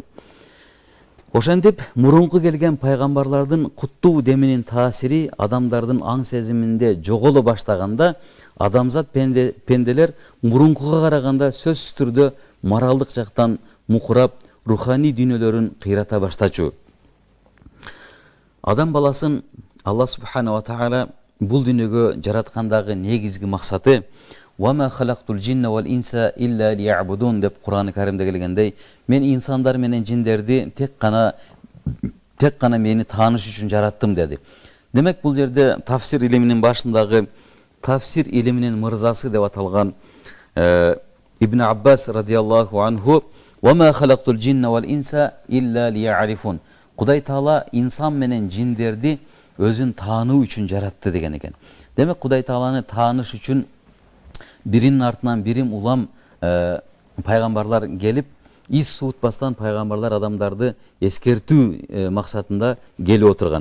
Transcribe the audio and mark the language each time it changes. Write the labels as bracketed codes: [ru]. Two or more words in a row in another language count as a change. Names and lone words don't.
[ky] Ошентип мурунку келген пайгамбарлардын куттуу деминин таасири адамдардын аң сезиминде жоголо баштаганда, адамзат пенделер мурункуга караганда сөзсүз түрдө моралдык жактан мукурап, руханий дүйнөлөрүн кыйрата баштачу. Адам баласын [ar] الله سبحانه وتعالى [ky] бул дүйнөгө жараткандагы негизги максаты [ar] «وما خلقت الجن والإنس إلا ليعبدون» [ky] деп Кур'ан-ы Каримде келгендей, мен инсандар менен жиндерди тек гана мени тааныш үчүн жараттым деди. Демек бул жерде тафсир илиминин башындагы тафсир илиминин мырзасы деп аталган Ибн Аббас [ar] رضي الله عنه «وما خلقت الجن والإنس إلا ليعرفون». [ky] Кудай Таала инсан менен жиндерди өзүн таануу үчүн жаратты деген экен. Демек Кудай Тааланы тааныш үчүн биринин артынан бирим улам пайгамбарлар келип, ис суутпастан пайгамбарлар адамдарды эскертүү максатында келип отурган.